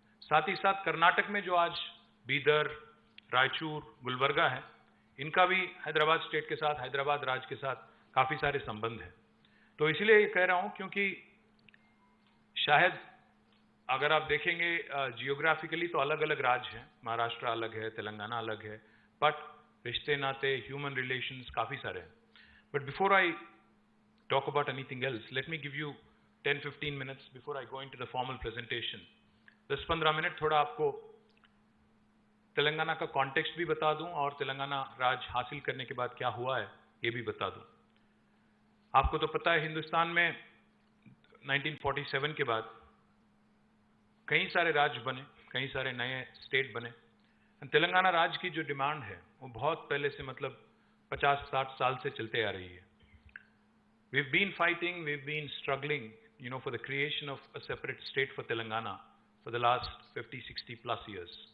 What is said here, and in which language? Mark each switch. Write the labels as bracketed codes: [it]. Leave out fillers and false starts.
[hi] साथ ही साथ कर्नाटक में जो आज बीदर, रायचूर, गुलबर्गा है, इनका भी हैदराबाद स्टेट के साथ, हैदराबाद राज्य के साथ काफ़ी सारे संबंध हैं. तो इसलिए ये कह रहा हूँ क्योंकि शायद अगर आप देखेंगे जियोग्राफिकली तो अलग अलग राज्य हैं, महाराष्ट्र अलग है, तेलंगाना अलग है, बट रिश्ते नाते, ह्यूमन रिलेशंस काफ़ी सारे हैं. [en] But before I talk about anything else, let me give you 10-15 minutes before I go into the formal presentation. [hi] 10-15 minute थोड़ा आपको तेलंगाना का कॉन्टेक्स्ट भी बता दूं, और तेलंगाना राज हासिल करने के बाद क्या हुआ है ये भी बता दूं. आपको तो पता है हिंदुस्तान में 1947 के बाद कई सारे राज्य बने, कई सारे नए स्टेट बने. तेलंगाना राज्य की जो डिमांड है वो बहुत पहले से 50-60 साल से चलते आ रही है. [en] We've been fighting, we've been struggling, for the creation of a separate state for Telangana for the last 50-60 plus years.